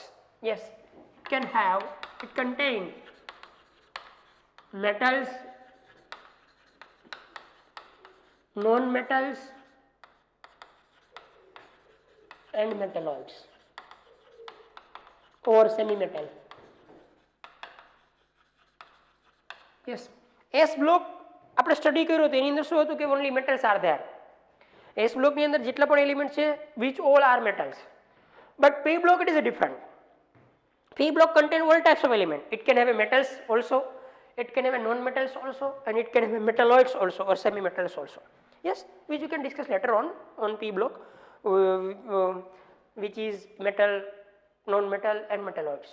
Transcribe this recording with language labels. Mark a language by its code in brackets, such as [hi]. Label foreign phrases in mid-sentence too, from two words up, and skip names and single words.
[en] Yes, it contain metals, non-metals and metalloids or semi-metal. [gu] Yes, S block આપણે સ્ટડી કર્યો તો એની અંદર શું હતું કે [en] only metals are there. [gu] S block ની અંદર જેટલા પણ એલિમેન્ટ છે [en] which all are metals. But P block it is a different. P block contain all types of element. It can have a metals also, it can have a non-metals also, and it can have a metalloids also or semi-metals also. Yes, which you can discuss later on P block, which is metal, non-metal and metalloids.